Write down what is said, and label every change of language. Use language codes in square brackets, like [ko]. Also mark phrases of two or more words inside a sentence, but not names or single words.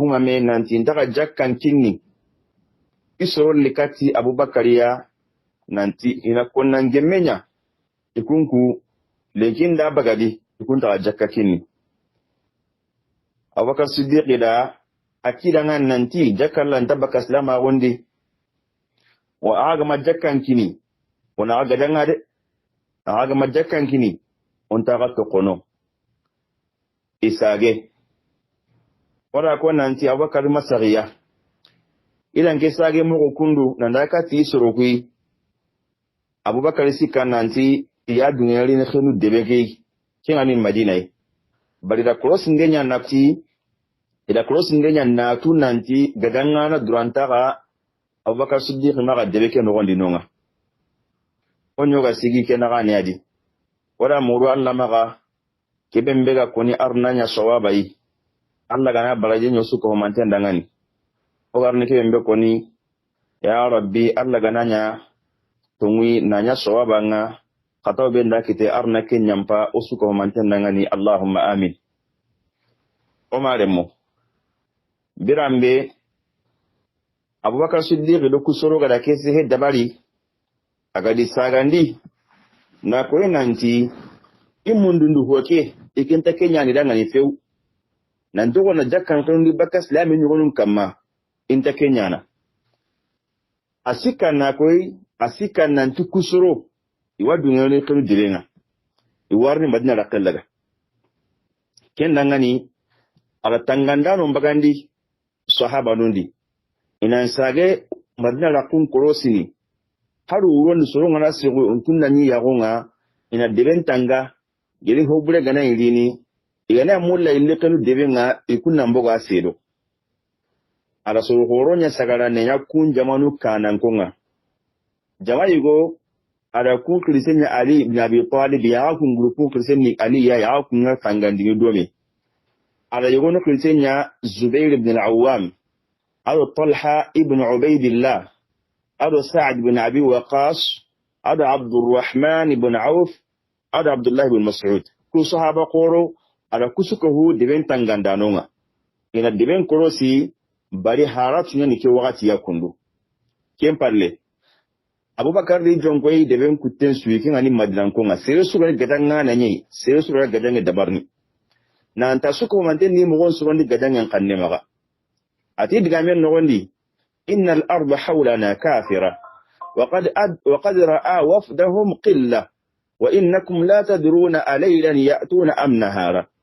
[snk] huma me nanti ndaka jakkan kinni isoron likati abubakariya nanti ina konnan gemmenya ikunku lekinda bagadi ikunta jakka kinni abubakar siddiq da akida ngan nanti jakkallan tabaka islama gondi wa aga majakkan kini wana aga danga de aga majakkan kini onta ga to kono isage wala ko nanti abakar masariya idan ke sage mu kundu nan da ka ti surukui abubakar sikan nanti ya dunyari ne khinu debege kinani madina bari da cross ngenya nafti ida cross ngenya na tu nanti gadanga na duranta ga abubakar siddiq ma ga debeke no gondi nonga onyo ga sigi kenaga ne adi wala muru Allah maga kebembe ga koni arnanya sawabai Allah gana baraje nyosu ko manten dangani o garne kebembe koni [ar] يا ربي [snk] Allah gananya tungwi nanya sawaba nga kataw be ndakite arna kenyampa osuko manten dangani [ar] اللهم آمين. [snk] O maremo birambe Abubakar Siddiq do kusoro ga da kesi he dabari agadi sagandi na koy nanti imundundu hoke ikinta kenya ni danga ni few nanto wona jakkan to ndi bakas lami nyugonum kamma inta kenya na asikan nanti kusuro iwadu ngene kanu direnga iwarni madina rakallaga ken dangani aga tangandano mbagandi sahaba nundi inan sage madina rakun korosini haru won soro ngana sigo untunna ni yagonga ina deben tanga gele hobure gana ilini igana mulla ille kanu debenga ikunna mbogo asedo ala so horonya sagara ne yakun jamanu kanan konga jamaigo ada kun krisenya Ali ibn Abi Talib ya kun grupu krisenni Ali ya kun tangandi domi ada yogono krisenya Zubair ibn al-Awwam ado Talha ibn Ubaidillah ado Sa'd ibn Abi Waqqas ado Abdurrahman ibn Auf ado Abdullah ibn Mas'ud ku sahaba qoro ada kusuko hu deben tangandanonga ina deben korosi bari haratu nyani ke wakati ya kundu kempalle Abubakar di jongkoy deben kutten suikin ani madinan konga sere sura gadanga nanyi sere sura gadanga dabarni na anta suko manten ni mugon surondi gadanga kanne maga ati digamen nogondi innal arda hawlana kafira [ar] وقد رأى وفدهم قلة وإنكم لا تدرون أليلا يأتون أم نهارا